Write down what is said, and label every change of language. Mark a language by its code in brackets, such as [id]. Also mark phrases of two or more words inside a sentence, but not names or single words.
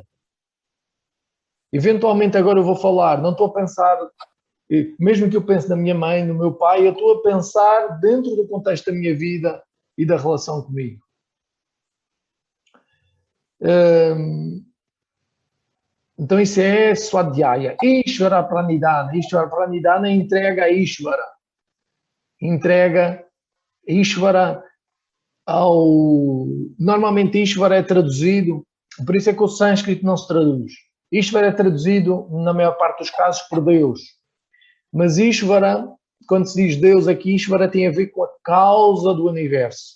[pt] Eventualmente agora eu vou falar, não estou a pensar, mesmo que eu pense na minha mãe, no meu pai, eu estou a pensar dentro do contexto da minha vida e da relação comigo. Então isso é swadhyaya. [sa] Ishvara pranidhana. Ishvara pranidhana [pt] entrega a Ishvara. Entrega Ishvara ao... Normalmente Ishvara é traduzido, por isso é que o sânscrito não se traduz. Ishvara é traduzido, na maior parte dos casos, por Deus. Mas Ishvara, quando se diz Deus aqui, Ishvara tem a ver com a causa do universo.